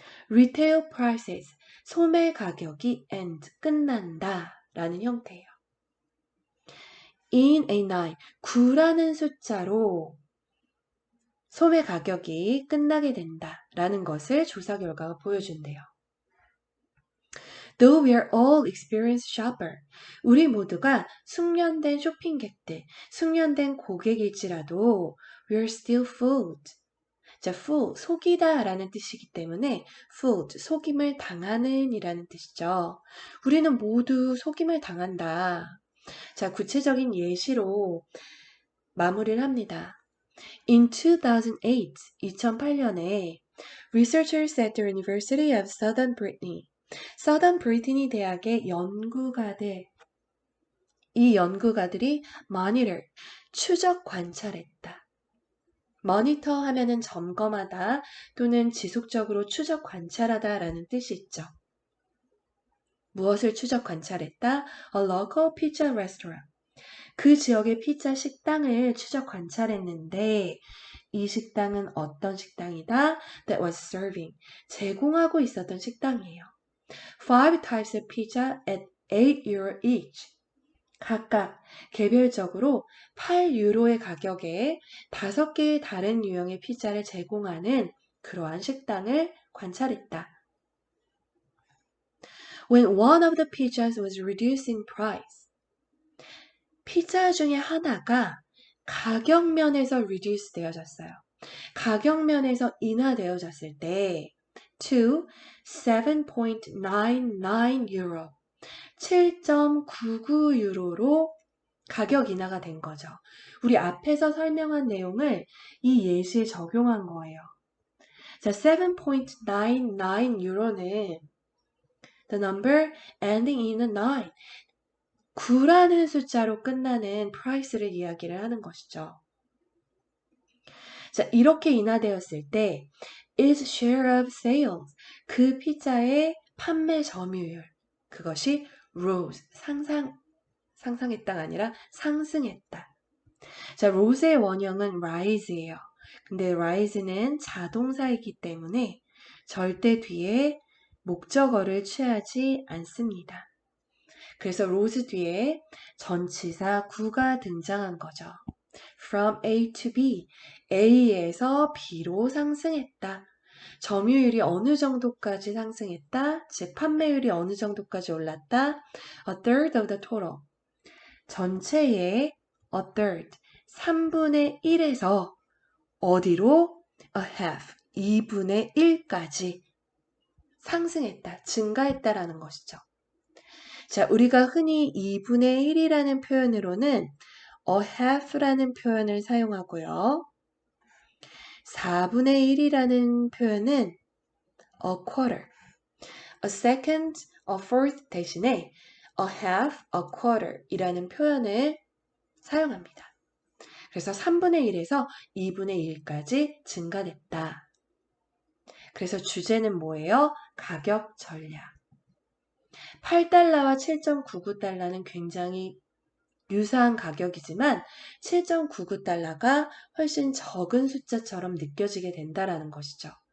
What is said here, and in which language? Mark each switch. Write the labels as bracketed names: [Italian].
[English] Retail prices, [Korean] 소매 가격이 end, 끝난다 라는 형태예요. [English] In a 9, [Korean] 9라는 숫자로 소매 가격이 끝나게 된다 라는 것을 조사 결과가 보여준대요. [English] Though we are all experienced shopper, [Korean] 우리 모두가 숙련된 쇼핑객들, 숙련된 고객일지라도 [English] we are still fooled. [Korean] 자, fool, 속이다 라는 뜻이기 때문에 fooled, 속임을 당하는 이라는 뜻이죠. 우리는 모두 속임을 당한다. 자, 구체적인 예시로 마무리를 합니다. [English] In 2008, 2008년에 researchers at the University of Southern Brittany, Southern Brittany [Korean] 대학의 연구가들, 이 연구가들이 [English] monitor, [Korean] 추적 관찰했다. 모니터 하면은 점검하다 또는 지속적으로 추적 관찰하다 라는 뜻이 있죠. 무엇을 추적 관찰했다? [English] A local pizza restaurant. [Korean] 그 지역의 피자 식당을 추적 관찰했는데 이 식당은 어떤 식당이다? [English] That was serving. [Korean] 제공하고 있었던 식당이에요. [English] 5 types of pizza at 8 euro each. [Korean] 각각 개별적으로 8유로의 가격에 5개의 다른 유형의 피자를 제공하는 그러한 식당을 관찰했다. [English] When one of the pizzas was reduced in price, [Korean] 피자 중에 하나가 가격면에서 [English] reduce 되어졌어요. [Korean] 가격면에서 인하되어졌을 때 [English] to 7.99 euro, [Korean] 7.99 유로로 가격 인하가 된 거죠. 우리 앞에서 설명한 내용을 이 예시에 적용한 거예요. 자, 7.99 유로는 [English] the number ending in a 9. [Korean] 9라는 숫자로 끝나는 price를 이야기를 하는 것이죠. 자, 이렇게 인하되었을 때 [English] its share of sales, [Korean] 그 피자의 판매 점유율, 그것이 rose, 상상했다가 아니라 상승했다. 자, rose의 원형은 rise예요. 근데 rise는 자동사이기 때문에 절대 뒤에 목적어를 취하지 않습니다. 그래서 rose 뒤에 전치사 구가 등장한 거죠. [English] From A to B, [Korean] A에서 B로 상승했다. 점유율이 어느 정도까지 상승했다? 즉 판매율이 어느 정도까지 올랐다? [English] A third of the total. [Korean] 전체의 a third, 3분의 1에서 어디로? A half, 2분의 1까지 상승했다, 증가했다라는 것이죠. 자, 우리가 흔히 2분의 1이라는 표현으로는 a half라는 표현을 사용하고요. 4분의 1이라는 표현은 a quarter, a second, a fourth 대신에 a half, a quarter 이라는 표현을 사용합니다. 그래서 3분의 1에서 2분의 1까지 증가됐다. 그래서 주제는 뭐예요? 가격 전략. 8달러와 7.99달러는 굉장히 유사한 가격이지만 7.99달러가 훨씬 적은 숫자처럼 느껴지게 된다라는 것이죠.